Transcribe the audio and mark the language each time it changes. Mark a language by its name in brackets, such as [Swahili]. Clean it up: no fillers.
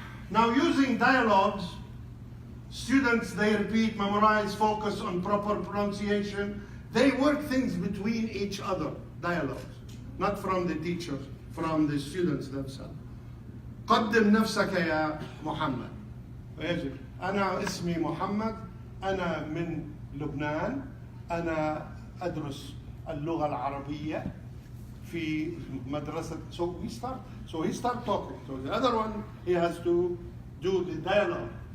[English] Now, using dialogues, students, they repeat, memorize, focus on proper pronunciation. They work things between each other, dialogues, not from the teachers, from the students themselves. [Arabic] قدم نفسك يا محمد. ويجب أنا اسمي محمد، أنا من لبنان، أنا أدرس اللغة العربية في مدرسة. [English] So he start talking. So the other one, he has to do the dialogue.